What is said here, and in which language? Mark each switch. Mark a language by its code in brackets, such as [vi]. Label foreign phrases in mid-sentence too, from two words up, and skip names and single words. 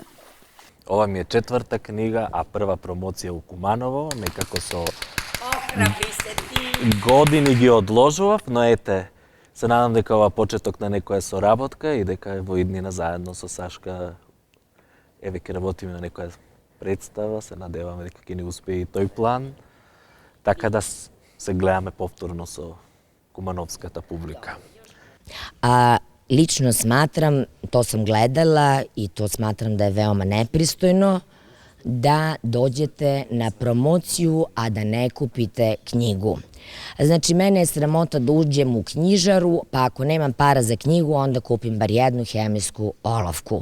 [mk] Ова ми е четврта книга, а прва промоција у Куманово, некако со години ги одложував, но ете, се надам дека ова почеток на некоја соработка и дека во иднина заедно со Сашка еве ќе работиме на некоја представа, се надеваме дека ќе ни успее и тој план, така да се гледаме повторно со кумановската публика. [sr] Lično smatram, to sam gledala i to smatram da je veoma nepristojno, da dođete na promociju, a da ne kupite knjigu. Znači, mene je sramota da uđem u knjižaru, pa ako nemam para za knjigu, onda kupim bar jednu hemijsku olovku.